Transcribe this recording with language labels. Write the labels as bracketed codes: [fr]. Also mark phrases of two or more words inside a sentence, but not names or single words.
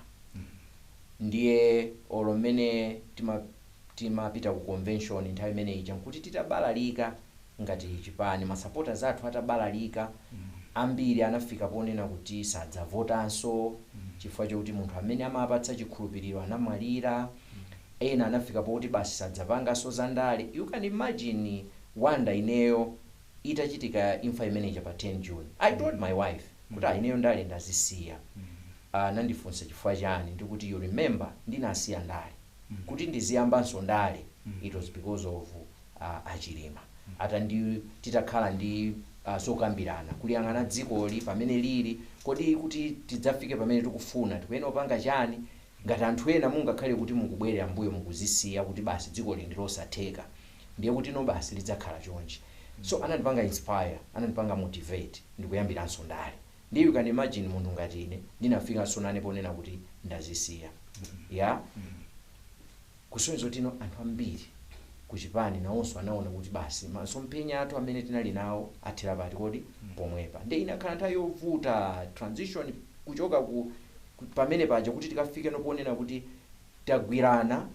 [ny] Ndiye olo mmene timapita ku convention nthawi imene ija nkuti titabalalika ngati chipani, masupporters athu atabalalika ambiri anafika ponena kuti sadzavotanso chifukwa chokuti munthu amene amapatsa chikhulupiriro anamwalira, ena anafika pokuti basi sadzapanganso zandale. [en] You can imagine [ny] Wanda ineyo itachitika imfa imeneja pa 10 June. [en] I told my wife [ny] kuti ineyo ndale ndazisiya. Nandifunsa chifukwa chani, ndikuti [en] you remember [ny] ndinasiya ndale kuti ndiziyambanso ndale, [en] it was because of achilima. [ny] Ata ndi titakhala ndi sokambirana kuliyang'ana dzikoli pamene lili, kodi kuti tidzafike pamene tikufuna tikuyenera kupanga chani, ngati anthu ena mungakhale kuti mukubwerera mbuyo mukuzisiya kuti basi dziko lino ndilosatheka, ndiye kuti no basi lidzakhala chonchi. So anandipanga inspire, anandipanga motivate ndikuyambiranso ndale. Ndiye [en] you can imagine [ny] munthu ngati ine ndinafikanso nane ponena kuti ndazisiya. Yeah? Kusonyeza kuti anthu ambiri kuchipani nawonso anaona kuti basi masomphenya athu amene tinali nawo athera pati kodi pomwepa. Ndiye inakhala nthawi yovuta transition kuchoka pamene paja kuti tikafike noponena kuti tagwirana